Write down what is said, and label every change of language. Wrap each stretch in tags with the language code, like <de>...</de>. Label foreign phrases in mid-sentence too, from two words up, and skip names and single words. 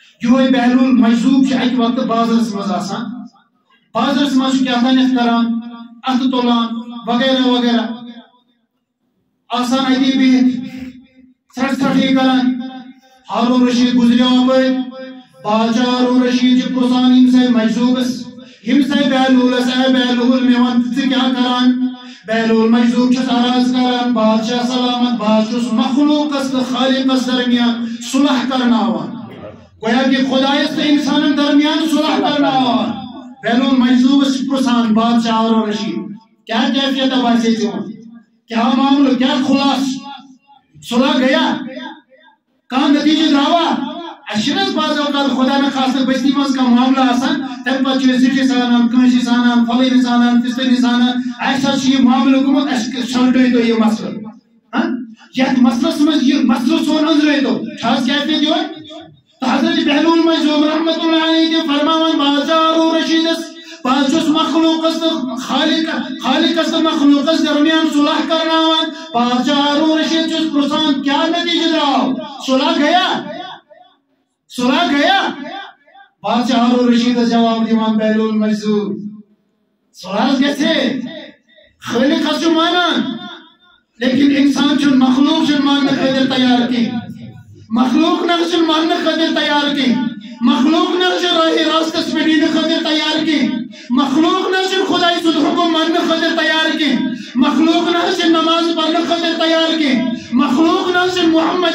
<ks>یہ بہلول مجذوب اکہ وقت بازرس مز آسان بازرس مز کیا تانیت کران ات تولان وغیرہ وغیرہ آسان اتی بہت سٹ سٹھی کران ہارون رشید گزریو اپر بادشاہ ہارون رشید چھ پرسان یم سے مجذوبس یم سے بہلولس اے بہلول میں ون ژٕ کیا کران بہلول مجذوب چھس عرض کران بادشاہ سلامت بہٕ چھُس مخلوقس تہٕ خالقس درمیان صلح کرناوان گویا کہ خدایس تہٕ انسانن درمیان صلح کرناوان بہلول مجذوبس چھ پرسان بادشاہ ہارون رشید کیا کیفیت باسے ژےٚ کیا معاملہ کیا خلاص صلح گیا کانٛہہ نتیجہ درٛاوا اَسہِ چھِنہٕ بعض اوقات خدا نخواستہ بستی منٛز کانٛہہ معاملہ آسان تمہِ پتہٕ چھِ أسۍ زِٹھِس انان کٲنٛسہِ انان فلٲنِس انان فِستٲنِس انان اَسہِ حظ چھُ یہِ معاملہٕ گوٚمُت اَسہِ سلٹٲیتو یہِ مسلہٕ یتھ مسلس منٛز یہِ مسلہٕ سون أنٛزرٲیتو چھا حظ کیفیت یِہوے تہٕ حضرت بہلول مجذوب</ks> <ar>رحمۃ اللہ علیہ</ar> <ks>تہِ فرماوان بادشاہ ہارون رشیدس بہٕ چھُس مخلوقس تہٕ خالقس تہٕ مخلوقس درمیان صلح کرناوان بادشاہ ہارون رشید چھُس پرژھان کیٛاہ نتیجہ درٛاو صلح گیا بادشاہ ہارون رشیدس جواب دیوان بہلول مجذوب صلح گژھِ خالق حظ چھُ مانان لیکن انسان چھُنہٕ مخلوق چھُنہٕ ماننہٕ خٲطرٕ تیار کینٛہہ مخلوق نہ چھُنہٕ ماننہٕ خٲطرٕ تیار کینٛہہ مخلوق نہ چھُنہٕ راہِ راستس پٮ۪ٹھ یِنہٕ خٲطرٕ تیار کینٛہہ مخلوق نہ چھُنہٕ خۄداے سُنٛد حُکم ماننہٕ خٲطرٕ تیار کینٛہہ مخلوق نہ چھُنہٕ نماز پرنہٕ خٲطرٕ تیار کینٛہہ مخلوق نہ چھُنہٕ محمد</ks>